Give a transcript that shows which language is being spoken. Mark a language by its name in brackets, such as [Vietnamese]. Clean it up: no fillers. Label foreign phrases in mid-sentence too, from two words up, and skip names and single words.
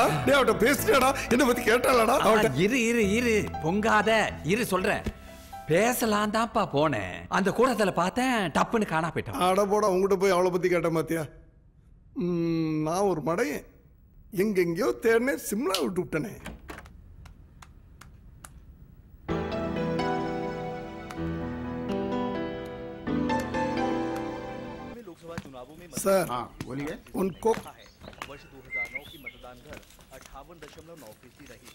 [Tamil] டேய், அவட்ட பேசிட்டேடா, என்ன பத்தி கேட்டாளடா? இரு இரு இரு, பொங்காத இரு, சொல்றேன். பேசலாம் தான்ப்பா போனேன். அந்த கூடத்துல பார்த்தேன், டப்புன்னு காணா போயிட்டான். அட போடா, உங்ககிட்ட போய் அவளை பத்தி கேட்ட மாத்தியா? நான் ஒரு மடையன், எங்கெங்கயோ தேடினே, சிம்லா விட்டு விட்டனே. [Hindi] सर बोलिए। उनको वर्ष 2009 की मतदान दर 58.9% रही।